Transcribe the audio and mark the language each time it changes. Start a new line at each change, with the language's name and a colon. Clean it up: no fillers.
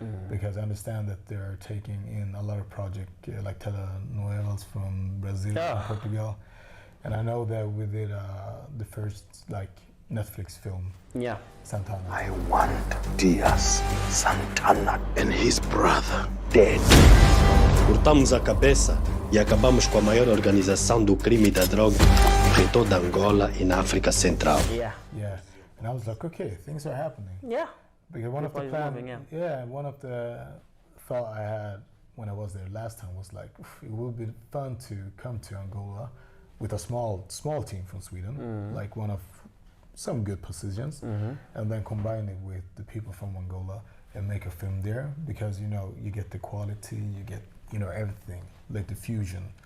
English: Because I understand that they're taking in a lot of projects like telenovelas from Brazil and Portugal. And I know that we did the first like Netflix film, yeah. Santana. I want Diaz, Santana, and his brother dead.
Portuguese: Cortamos a cabeça e acabamos com a maior organização do crime e da droga em toda Angola e na África Central.
English: Yeah. Yeah. And I was like, okay, things are happening. Yeah. Because one of the People is plan, moving, one of the thought I had when I was there last time was like, it would be fun to come to Angola with a small team from Sweden, like one of some good positions, and then combine it with the people from Angola and make a film there, because you get the quality, you get everything, like the fusion.